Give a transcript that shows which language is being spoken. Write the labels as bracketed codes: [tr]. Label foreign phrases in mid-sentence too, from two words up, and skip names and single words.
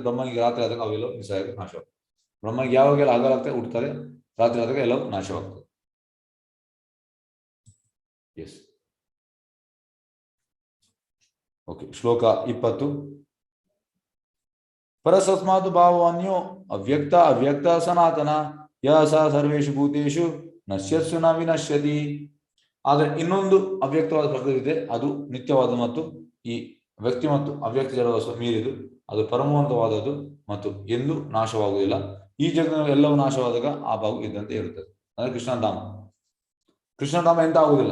[kn] ಬ್ರಹ್ಮನಿಗೆ ರಾತ್ರಿ ಆದಾಗ ಅವೆಲ್ಲವೂ ನಿಸ್ಸಹಾಯಕ ನಾಶವಾಗ್ತದೆ. ಬ್ರಹ್ಮನಿಗೆ ಯಾವಾಗೆಲ್ಲ ಹಗಲಾಗ್ತದೆ ಹುಟ್ಟುತ್ತದೆ, ರಾತ್ರಿ ಆದಾಗ ಎಲ್ಲವೂ ನಾಶವಾಗ್ತದೆ. [en] yes, okay. [sa] ಶ್ಲೋಕ 20. ಪರಸಸ್ಮಾತ್ ಭಾವನ್ಯೋ ಅವ್ಯಕ್ತ ಅವ್ಯಕ್ತ ಸನಾತನ ಯ ಸ ಸರ್ವೇಷು ಭೂತೇಷು ನಶ್ಯತ್ಸು ನ ವಿನಶ್ಯತಿ. [kn] ಆದ್ರೆ ಇನ್ನೊಂದು ಅವ್ಯಕ್ತವಾದ ಪ್ರಕೃತಿ ಇದೆ, ಅದು ನಿತ್ಯವಾದ ಮತ್ತು ಈ ವ್ಯಕ್ತಿ ಮತ್ತು ಅವ್ಯಕ್ತ ಜಡವಸ್ತು ಮೀರಿದು, ಅದು ಪರಮೋನ್ನತವಾದದ್ದು ಮತ್ತು ಎಂದೂ ನಾಶವಾಗುವುದಿಲ್ಲ. ಈ ಜಗತ್ತಿನ ಎಲ್ಲವೂ ನಾಶವಾದಾಗ ಆ ಭಾಗ ಇದ್ದಂತೆ ಇರುತ್ತದೆ. ಅಂದ್ರೆ ಕೃಷ್ಣಧಾಮ ಎಂತ ಆಗುವುದಿಲ್ಲ.